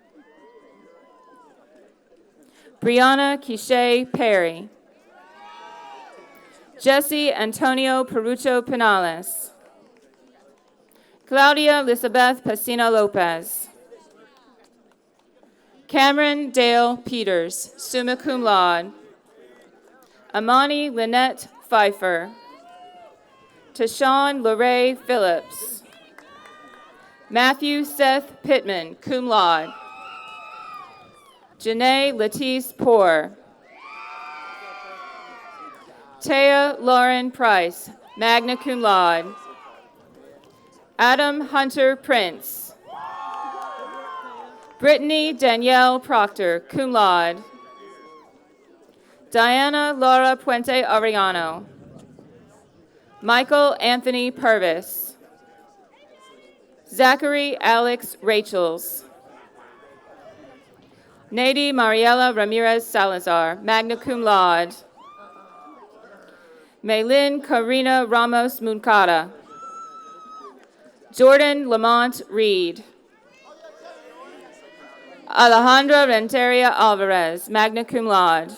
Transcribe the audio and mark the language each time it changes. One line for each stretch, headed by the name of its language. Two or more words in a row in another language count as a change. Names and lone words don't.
English: Brianna Quiche Perry. Jesse Antonio Perucho Pinales. Claudia Elizabeth Pacina Lopez. Cameron Dale Peters,
Latin: summa cum laude.
English: Amani Lynette Pfeiffer. Tashawn Lorraine Phillips. Matthew Seth Pittman,
Latin: cum laude.
English: Janae Latisse Poor. Taya Lauren Price,
Latin: magna cum laude.
English: Adam Hunter Prince. Brittany Danielle Proctor,
Latin: cum laude.
English: Diana Laura Puente Arellano. Michael Anthony Purvis. Zachary Alex Rachels. Nady Mariela Ramirez Salazar,
Latin: magna cum laude.
English: Maylin Karina Ramos Muncada. Jordan Lamont Reed. Alejandra Renteria Alvarez,
Latin: magna cum laude.